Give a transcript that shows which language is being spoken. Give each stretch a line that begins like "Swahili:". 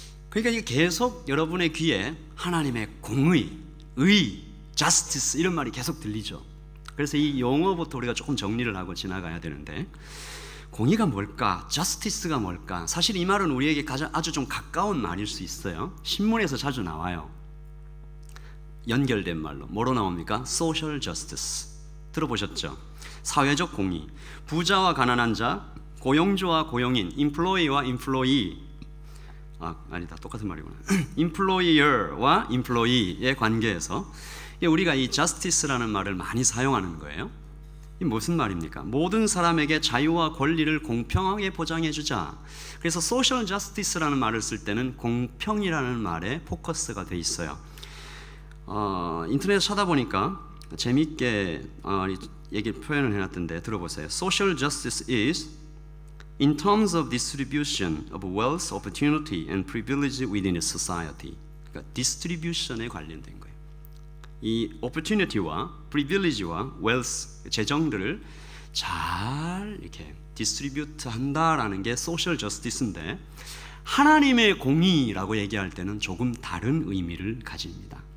Korean: 그러니까 이게 계속 여러분의 귀에 하나님의 공의, 의, justice 이런 말이 계속 들리죠. 그래서 이 용어부터 우리가 조금 정리를 하고 지나가야 되는데, 공의가 뭘까? justice가 뭘까? 사실 이 말은 우리에게 아주 좀 가까운 말일 수 있어요. 신문에서 자주 나와요. 연결된 말로 뭐로 나옵니까? social justice 들어보셨죠? 사회적 공의, 부자와 가난한 자, 고용주와 고용인, employee와 employee, 아니다, 똑같은 말이구나. employer와 employee의 관계에서 우리가 이 justice라는 말을 많이 사용하는 거예요. 이 무슨 말입니까? 모든 사람에게 자유와 권리를 공평하게 보장해 주자. 그래서 social justice라는 말을 쓸 때는 공평이라는 말에 포커스가 돼 있어요. 인터넷에 찾아보니까 재미있게 표현을 해놨던데 들어보세요.
English: Social justice is in terms of distribution of wealth, opportunity, and privilege within a society.
Korean: 그러니까 distribution에 관련된 거예요. 이 opportunity와 privilege와 wealth, 재정들을 잘 이렇게 distribute 한다라는 게 social justice인데, 하나님의 공의라고 얘기할 때는 조금 다른 의미를 가집니다.